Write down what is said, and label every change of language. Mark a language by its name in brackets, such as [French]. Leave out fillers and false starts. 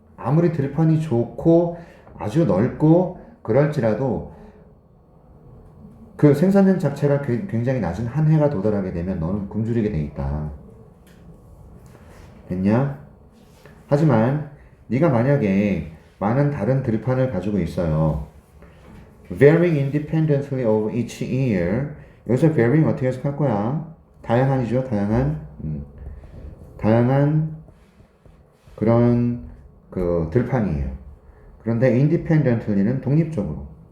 [Korean] 아무리 들판이 좋고 아주 넓고 그럴지라도 그 생산량 자체가 굉장히 낮은 한 해가 도달하게 되면 너는 굶주리게 돼 있다. 됐냐? 하지만 네가 만약에 많은 다른 들판을 가지고 있어요. [English] Varying independently of each year. [Korean] 여기서 varying 어떻게 해석할 거야? 다양한이죠, 다양한. 다양한 그런 그 들판이에요. 그런데 independently는 독립적으로.